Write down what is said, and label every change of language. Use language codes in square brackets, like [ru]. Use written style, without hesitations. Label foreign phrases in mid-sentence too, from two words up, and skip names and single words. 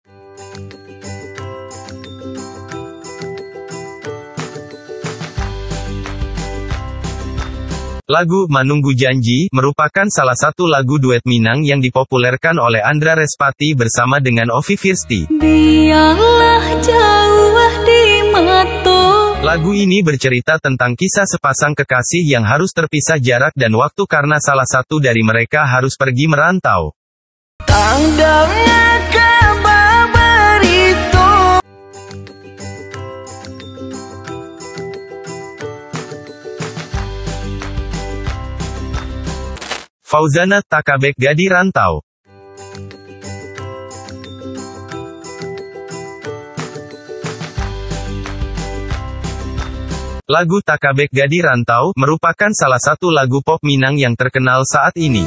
[id] Lagu Menunggu Janji merupakan salah satu lagu duet Minang yang dipopulerkan oleh Andra Respati bersama dengan Ovi Firsti. biarlah jauh di mata. Lagu ini bercerita tentang kisah sepasang kekasih yang harus terpisah jarak dan waktu karena salah satu dari mereka harus pergi merantau. [min] Tandangnya kabar berito. [id] Fauzana, Takabek Gadi Rantau. Lagu Takabek Gadi Rantau merupakan salah satu lagu pop Minang yang terkenal saat ini.